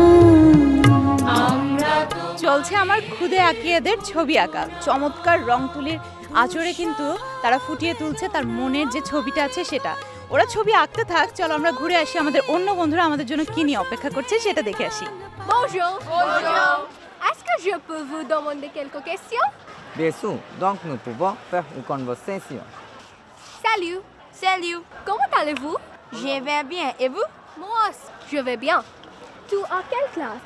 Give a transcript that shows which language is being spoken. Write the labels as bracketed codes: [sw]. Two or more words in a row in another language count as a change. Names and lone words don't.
[bn] চলছে আমার খুদে আঁকিয়েদের ছবি আঁকা। চমৎকার রং তুলির আঁচড়ে কিন্তু তারা ফুটিয়ে তুলছে তার মনের যে ছবিটা আছে সেটা। ওরা ছবি আঁকতে থাক, চলো আমরা ঘুরে আসি, আমাদের অন্য বন্ধুরা আমাদের জন্য কি নিয়ে অপেক্ষা করছে সেটা দেখে আসি। [fr] Bonjour. Bonjour. Est-ce que je peux vous demander quelques questions? Bien sûr, donc nous pouvons faire une conversation. Salut. Salut. Comment allez-vous? Je vais bien, et vous? Moi aussi, je vais bien. Tu as quelle classe?